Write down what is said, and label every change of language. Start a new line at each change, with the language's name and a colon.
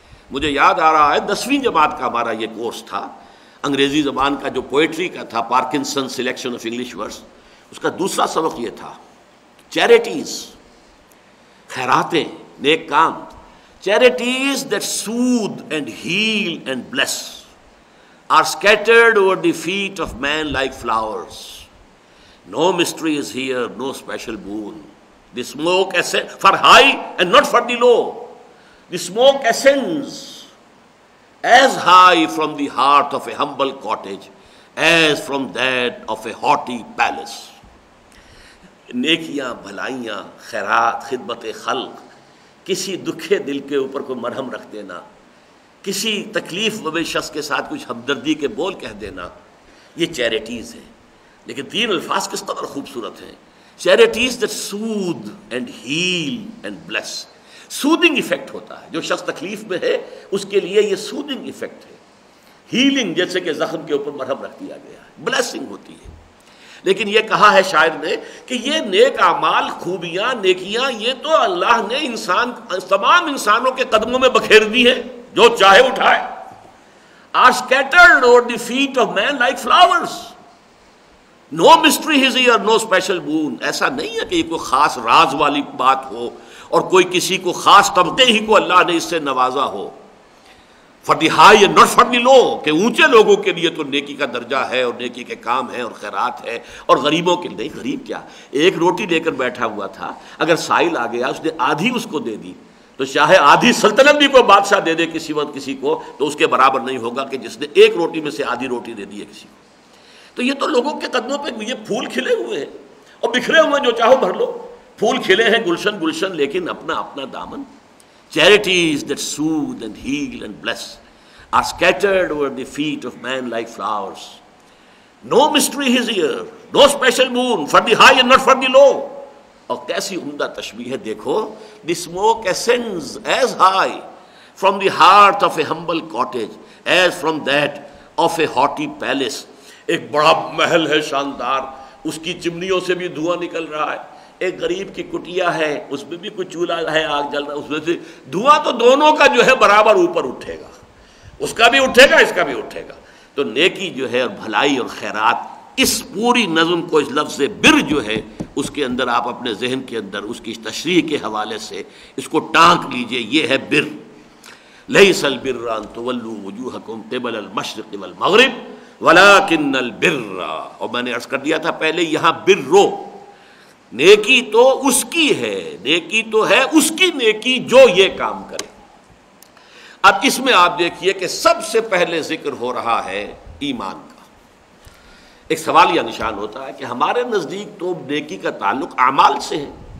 Urdu: مجھے یاد آ رہا ہے 10ویں جماعت کا ہمارا یہ کورس تھا، انگریزی زبان کا جو پوئٹری کا تھا، Parkinson selection of English words, اس کا دوسرا سبق یہ تھا charities, خیراتیں، neck com, charities that
English: soothe and heal and bless are scattered over the feet of man like flowers. No mystery is here, no special boon. The smoke ascends for high and not for the low. The smoke ascends as high from the heart of a humble cottage as from that of a haughty palace.
Urdu: نیکیاں، بھلائیاں، خیرات، خدمت خلق، کسی دکھے دل کے اوپر کوئی مرہم رکھ دینا، کسی تکلیف زدہ شخص کے ساتھ کچھ ہمدردی کے بول کہہ دینا، یہ چیریٹیز ہیں۔ لیکن تین الفاظ کس قدر خوبصورت ہیں، charities that
English: soothe and heal and bless۔
Urdu: Soothing effect ہوتا ہے، جو شخص تکلیف میں ہے اس کے لیے یہ سودنگ ایفیکٹ ہے، ہیلنگ جیسے کہ زخم کے اوپر مرہم رکھ دیا گیا ہے، بلیسنگ ہوتی ہے۔ لیکن یہ کہا ہے شاعر نے کہ یہ نیک اعمال، خوبیاں، نیکیاں، یہ تو اللہ نے تمام انسانوں کے قدموں میں بکھیر دی ہیں، جو چاہے اٹھائے۔
English: are scattered over the feet of man like flowers. No mystery is here, no special boon.
Urdu: ایسا نہیں ہے کہ یہ کوئی خاص راز والی بات ہو اور کوئی کسی کو خاص طبقے ہی کو اللہ نے اس سے نوازا ہو۔
English: For the high and not for the low،
Urdu: کہ اونچے لوگوں کے لیے تو نیکی کا درجہ ہے اور نیکی کے کام ہے اور خیرات ہے، اور غریبوں کے لیے غریب کیا، ایک روٹی لے کر بیٹھا ہوا تھا، اگر سائل آ گیا اس نے آدھی اس کو دے دی تو چاہے آدھی سلطنت بھی کوئی بادشاہ دے دے کسی وقت کسی کو تو اس کے برابر نہیں ہوگا کہ جس نے ایک روٹی میں سے آدھی روٹی دے دی ہے کسی کو۔ تو یہ تو لوگوں کے قدموں پہ یہ پھول کھلے ہوئے ہیں اور بکھرے ہوئے جو چاہو بھر لو، پھول کھلے ہیں گلشن گلشن لیکن اپنا اپنا دامن.
English: Charities that soothe and heal and bless are scattered over the feet of man like flowers. No mystery is here, no special moon for the high and not for the low.
Urdu: اور کیسی عمدہ تشبیہ ہے دیکھو.
English: The smoke ascends as high from the heart of a humble cottage as from that of a haughty palace.
Urdu: ایک بڑا محل ہے شاندار, اس کی چمنیوں سے بھی دھواں نکل رہا ہے. ایک غریب کی کٹیا ہے, اس میں بھی کوئی چولہا ہے, آگ جل رہا ہے, اس میں سے دھواں تو دونوں کا جو ہے برابر اوپر اٹھے گا, اس کا بھی اٹھے گا اس کا بھی اٹھے گا. تو نیکی جو ہے اور بھلائی اور خیرات, اس پوری نظم کو اس لفظ بر جو ہے اس کے اندر آپ اپنے ذہن کے اندر اس کی تشریح کے حوالے سے اس کو ٹانک لیجئے. یہ ہے بر.
Arabic: لیس البر ان تولوا وجوہکم قبل المشرق والمغرب ولکن البر.
Urdu: اور میں نے عرض کر دیا تھا پہلے, یہاں برو نیکی تو اس کی ہے, نیکی تو ہے اس کی نیکی جو یہ کام کرے. اب اس میں آپ دیکھیے کہ سب سے پہلے ذکر ہو رہا ہے ایمان کا. ایک سوالیہ نشان ہوتا ہے کہ ہمارے نزدیک تو نیکی کا تعلق اعمال سے ہے.